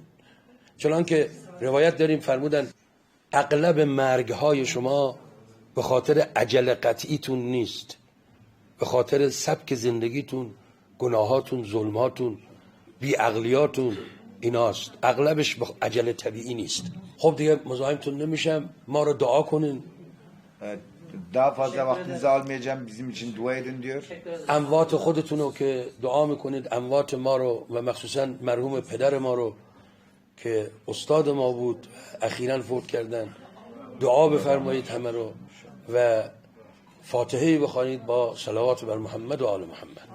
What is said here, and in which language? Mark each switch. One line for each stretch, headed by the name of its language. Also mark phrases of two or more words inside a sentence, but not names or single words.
Persian: چنان که روایت داریم فرمودن اغلب مرگهای شما به خاطر عجله قطعیتون نیست، به خاطر سبک زندگیتون، گناهاتون، ظلماتون، بیعقلیاتون ایناست. اغلبش به عجله طبیعی نیست. خب دیگه مزاحمتون نمیشم، ما رو دعا کنین.
Turkish: Daha fazla vaktinizi almayacağım. Bizim için dua edin diyor.
Persian: اموات خودتون رو که دعا میکنید، اموات ما رو و مخصوصا مرحوم پدر ما رو که استاد ما بود اخیراً فوت کردن، دعا بفرمایید همه رو و فاتحه بخوانید با صلوات بر محمد و آل محمد.